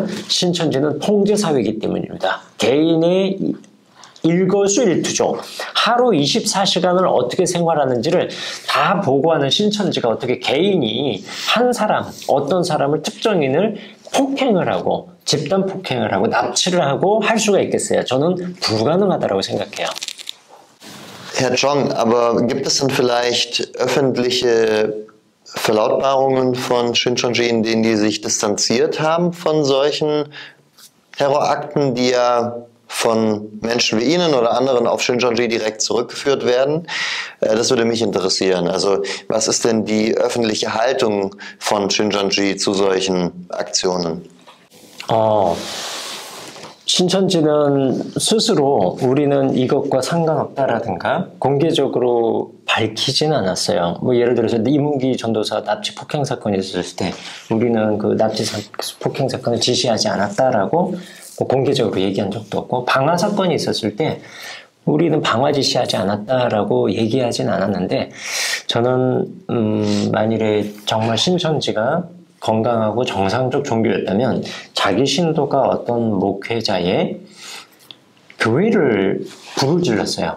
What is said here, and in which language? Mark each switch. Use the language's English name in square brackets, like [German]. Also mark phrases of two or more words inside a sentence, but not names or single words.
[Korean] 신천지는 통제사회이기 때문입니다. 개인의 일거수일투족, 하루 24시간을 어떻게 생활하는지를 다 보고하는 신천지가 어떻게 개인이 한 사람, 어떤 사람을 특정인을 폭행을 하고 집단 폭행을 하고 납치를 하고 할 수가 있겠어요? 저는 불가능하다고 생각해요. [German] Herr Chong, aber gibt es denn vielleicht öffentliche Verlautbarungen von Shincheonji, in denen die sich distanziert haben von solchen Terrorakten, die ja von Menschen wie Ihnen oder anderen auf Shincheonji direkt zurückgeführt werden? Das würde mich interessieren. Also was ist denn die öffentliche Haltung von Shincheonji zu solchen Aktionen? [Korean] 신천지는 스스로 우리는 이것과 상관없다라든가 공개적으로 밝히지는 않았어요. 뭐 예를 들어서 이문기 전도사 납치 폭행 사건이 있었을 때 우리는 그 납치 폭행 사건을 지시하지 않았다라고 공개적으로 얘기한 적도 없고, 방화 사건이 있었을 때 우리는 방화 지시하지 않았다라고 얘기하진 않았는데, 저는 만일에 정말 신천지가 건강하고 정상적 종교였다면 자기 신도가 어떤 목회자의 교회를 불을 질렀어요.